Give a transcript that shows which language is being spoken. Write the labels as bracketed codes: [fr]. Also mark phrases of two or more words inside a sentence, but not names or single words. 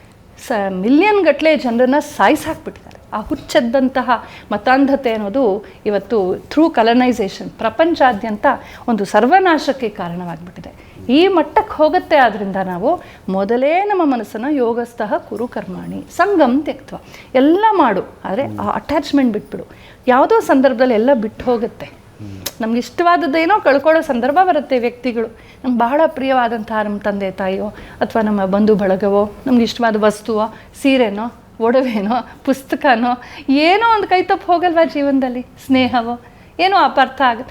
[kn] ಮಿಲಿಯನ್ ಗಟ್ಟಲೆ ಜನರನ್ನು ಸಾಯಿಸಾಕ್ಬಿಟ್ಟಿದ್ದಾರೆ. ಆ ಹುಚ್ಚದ್ದಂತಹ ಮತಾಂಧತೆ ಅನ್ನೋದು ಇವತ್ತು [en] through colonisation [kn] ಪ್ರಪಂಚಾದ್ಯಂತ ಒಂದು ಸರ್ವನಾಶಕ್ಕೆ ಕಾರಣವಾಗಿಬಿಟ್ಟಿದೆ. ಈ ಮಟ್ಟಕ್ಕೆ ಹೋಗುತ್ತೆ. ಆದ್ದರಿಂದ ನಾವು ಮೊದಲೇ ನಮ್ಮ ಮನಸ್ಸನ್ನು [sa] ಯೋಗಸ್ಥಃ ಕುರು ಕರ್ಮಾಣಿ ಸಂಗಮ್ ತ್ಯಕ್ತ್ವ, [kn] ಎಲ್ಲ ಮಾಡು, ಆದರೆ ಆ ಅಟ್ಯಾಚ್ಮೆಂಟ್ ಬಿಟ್ಬಿಡು. ಯಾವುದೋ ಸಂದರ್ಭದಲ್ಲಿ ಎಲ್ಲ ಬಿಟ್ಟು ಹೋಗುತ್ತೆ. ನಮ್ಗೆ ಇಷ್ಟವಾದದ್ದೇನೋ ಕಳ್ಕೊಳ್ಳೋ ಸಂದರ್ಭ ಬರುತ್ತೆ. ವ್ಯಕ್ತಿಗಳು, ನಮ್ಗೆ ಬಹಳ ಪ್ರಿಯವಾದಂತಹ ನಮ್ಮ ತಂದೆ ತಾಯಿಯೋ ಅಥವಾ ನಮ್ಮ ಬಂಧು ಬಳಗವೋ, ನಮ್ಗೆ ಇಷ್ಟವಾದ ವಸ್ತುವೋ, ಸೀರೆನೋ, ಒಡವೆನೋ, ಪುಸ್ತಕನೋ, ಏನೋ ಒಂದು ಕೈ ತಪ್ಪು ಹೋಗಲ್ವಾ ಜೀವನದಲ್ಲಿ, ಸ್ನೇಹವೋ ಏನೋ ಅಪಾರ್ಥ ಆಗುತ್ತೆ.